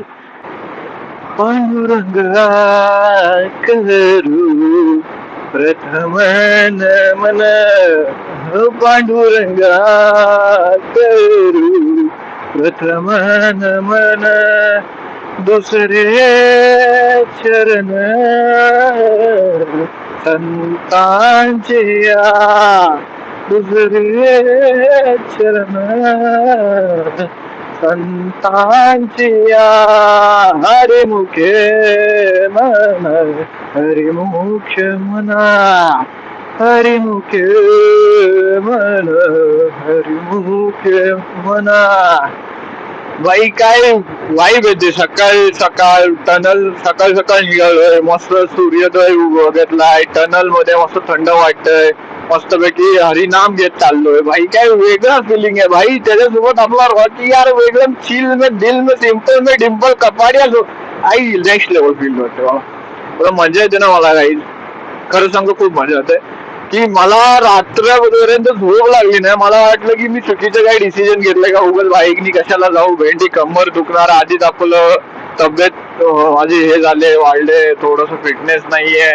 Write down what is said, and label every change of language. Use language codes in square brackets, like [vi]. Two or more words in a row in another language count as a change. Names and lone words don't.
[mr] पांडुरंगा करू प्रथम नमन पांडुरंगा करू प्रथम नमन दुसरे चरण संतांचे दुसरे चरण संतांचे हरे मुखे मन हरे मुख्य मना हरे मुखे मन हरे मुख्य मना. बाई काय वाईब येते सकाळी सकाळ टनल सकाळ सकाळ निघालोय. मस्त सूर्योदय बघितलाय. टनल मध्ये मस्त थंड वाटतंय. मस्तपैकी हरिनाम घेत चाललोय. भाई काय वेगळा फिलिंग आहे भाई. त्याच्यासोबत आपला रॉकी यार वेगळं [hi] चिल में दिल में सिंपल में [mr] डिम्पल कपाडिया आई [en] next level feel [mr] होते मला. मजा येते ना मला काही खरं सांगतो खूप मजा येते की मला रात्रपर्यंत झोप लागली नाही. मला वाटलं की मी चुकीचं काही डिसिजन घेतलंय का उगाच बाईकनी कशाला जाऊ भेंडी कंबर दुखणार. आधीच आपलं तब्येत माझी हे झाले वाढले थोडस फिटनेस नाहीये.